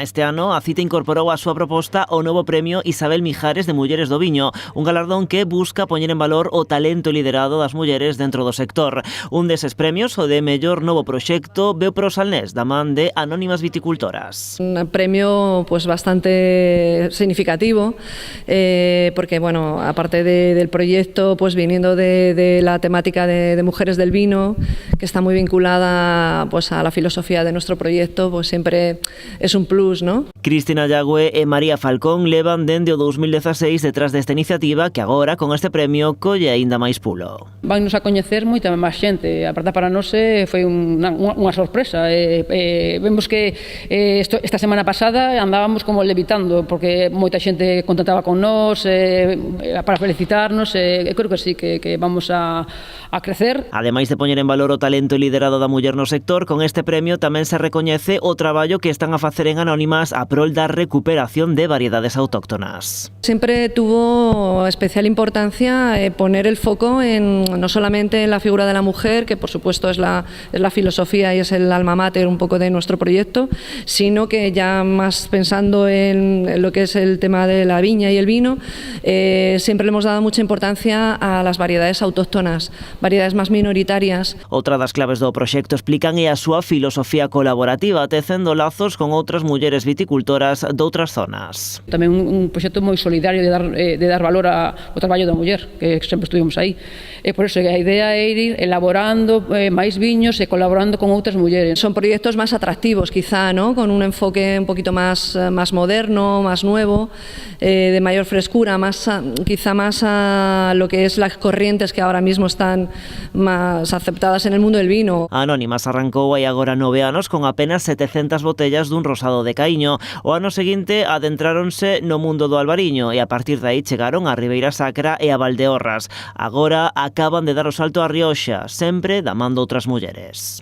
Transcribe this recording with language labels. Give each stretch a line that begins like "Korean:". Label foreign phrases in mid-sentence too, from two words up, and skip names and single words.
Galician: Este ano a cita incorporou a súa proposta o novo premio Isabel Mijares de Mulleres do Viño, un galardón que busca poñer en valor o talento e liderado das mulleres dentro do sector. Un deses premios, o de mellor novo proxecto, veu pro Salnés, da man de Anónimas Viticultoras.
Spanish: Un premio pues bastante significativo, porque bueno, aparte del proyecto, pues viniendo de la temática de mujeres del vino, que está muy vinculada pues a la filosofía de nuestro proyecto, pues siempre es un plus, ¿no?
Galician: Cristina Yagüe e María Falcón levan dende o 2016 detrás desta iniciativa que agora, con este premio, colle aínda máis pulo. Vannos a coñecer moita máis xente. A verdade, para nós foi unha sorpresa. Vemos que esta semana pasada andábamos como levitando, porque moita xente contactaba con nós para felicitarnos.
Spanish: Creo que sí, que vamos a crecer.
Galician: Ademais de poñer en valor o talento e liderado da muller no sector, con este premio tamén se recoñece o traballo que están a facer en Anónimas a prol da recuperación de variedades autóctonas.
Spanish: Siempre tuvo especial importancia poner el foco no solamente en la figura de la mujer, que por supuesto es la filosofía y es el alma mater un poco de nuestro proyecto, sino que ya más pensando en lo que es el tema de la viña y el vino, siempre le hemos dado mucha importancia a las variedades autóctonas, variedades más minoritarias.
Galician: Outra das claves do proxecto, explican, é a súa filosofía colaborativa, tecendo lazos con outras mulleres viticultoras doutras zonas. Tamén un proxecto moi solidario de dar valor ao traballo da muller, que sempre estuvimos aí. E por iso a idea é ir elaborando máis viños e colaborando con outras mulleres.
Spanish: Son proyectos más atractivos quizá, ¿no? Con un enfoque un poquito más moderno, más nuevo, de mayor frescura, quizá más a lo que es las corrientes que ahora mismo están más aceptadas en el mundo del vino.
Galician: Anónimas arrancou hai agora 9 anos con apenas 700 botellas dun rosado de Caíño. O ano seguinte adentráronse no mundo do albariño e a partir de aí chegaron a Ribeira Sacra e a Valdeorras. Agora acaban de dar o salto a Rioxa, sempre da man de outras mulleres.